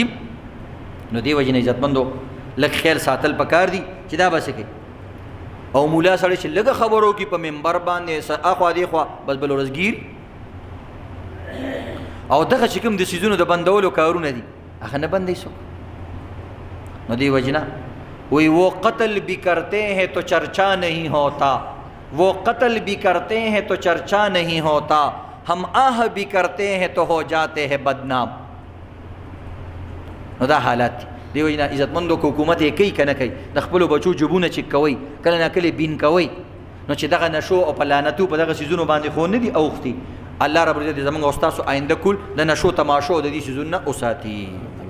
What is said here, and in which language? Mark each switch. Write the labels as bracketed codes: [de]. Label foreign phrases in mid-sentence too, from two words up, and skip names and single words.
[ps] نو دې وجې نه عزتمندو لږ خیال ساتل پکار دي چې دا به څه کوي. او مولا سړی چې لږه خبرو کې په منبر باندې اخوا دېخوا بس بل ورځ ګیر او دغه چې کوم د څیزونو د بندولو کارونه دي هغه نه بندوي څوک. نو دې وجې نه [ur] وہی وہ قتل بھی کرتے ہیں تو چرچا نہیں ہوتا، وہ قتل بھی کرتے ہیں تو چرچا نہیں ہوتا، ہم آہ بھی کرتے ہیں تو ہو جاتے ہیں بدنام. [ps] نو دا حالات دی وجنا عزتمندو کو حکومت یې کوي که نه کوي، د خپلو بچو جبونه چک کوئ، کله نه کله بین کوئ، نو چې دغه نشو او په لعنتو په دغه څیزونو باندې خو نه دي اوښتي. الله رب العزت زموږ او ستاسو آینده کل د نشو تماشو د دې څیزونو نه وساتي.